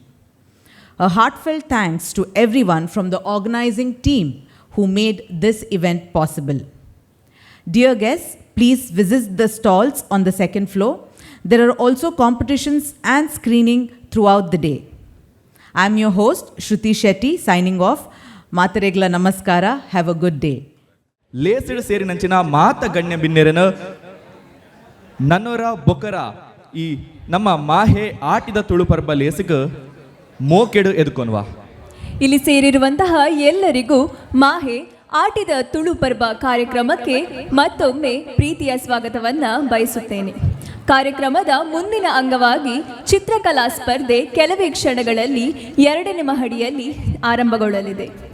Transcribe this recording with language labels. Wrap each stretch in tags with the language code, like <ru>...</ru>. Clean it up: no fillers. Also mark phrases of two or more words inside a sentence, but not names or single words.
<en>A heartfelt thanks to everyone from the organizing team who made this event possible. Dear guests, please visit the stalls on the second floor. There are also competitions and screening throughout the day. I'm your host, Shruti Shetty, signing off.</en> <tcy>ಮಾತೆರೆಗ್ಲಾ ನಮಸ್ಕಾರ.</tcy> <en>Have a good day.</en> <tcy>ಲೇಸಿಡ್ ಸೇರಿನಂಚಿನ ಮಾತ ಗಣ್ಯ ಬಿನ್ನೆರನ ನನ್ನೋರ ಬೊಕರ ಈ ನಮ್ಮ ಮಾಹೆ ಆಟಿದ ತುಳು ಪರ್ಬ ಲೇಸಿಗ ಮೋಕೆಡು ಎದುಕೊನ್ವಾ.</tcy> <kn>ಇಲ್ಲಿ ಸೇರಿರುವಂತಹ ಎಲ್ಲರಿಗೂ ಮಾಹೆ ಆಟಿದ ತುಳು ಪರ್ಬ ಕಾರ್ಯಕ್ರಮಕ್ಕೆ ಮತ್ತೊಮ್ಮೆ ಪ್ರೀತಿಯ ಸ್ವಾಗತವನ್ನ ಬಯಸುತ್ತೇನೆ. ಕಾರ್ಯಕ್ರಮದ ಮುಂದಿನ ಅಂಗವಾಗಿ ಚಿತ್ರಕಲಾ ಸ್ಪರ್ಧೆ ಕೆಲವೇ ಕ್ಷಣಗಳಲ್ಲಿ 2ನೇ ಮಹಡಿಯಲ್ಲಿ ಆರಂಭಗೊಳ್ಳಲಿದೆ.</kn>